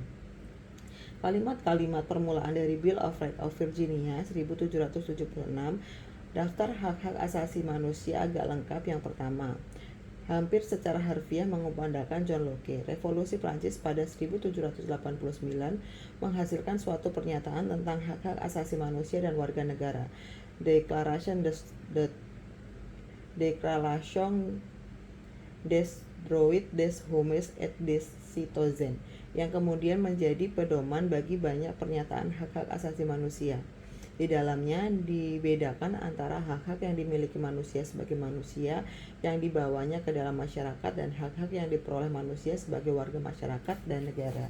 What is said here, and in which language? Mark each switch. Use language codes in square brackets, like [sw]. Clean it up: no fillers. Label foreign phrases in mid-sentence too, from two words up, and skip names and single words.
[id] Kalimat-kalimat permulaan dari Bill of Rights of Virginia 1776, daftar hak-hak asasi manusia agak lengkap. Yang pertama, hampir secara harfiah mengumandangkan John Locke. Revolusi Prancis pada 1789 menghasilkan suatu pernyataan tentang hak-hak asasi manusia dan warga negara, [fr] Declaration des droits des hommes et des citoyens, [id] yang kemudian menjadi pedoman bagi banyak pernyataan hak-hak asasi manusia. Di dalamnya dibedakan antara hak-hak yang dimiliki manusia sebagai manusia yang dibawanya ke dalam masyarakat dan hak-hak yang diperoleh manusia sebagai warga masyarakat dan negara.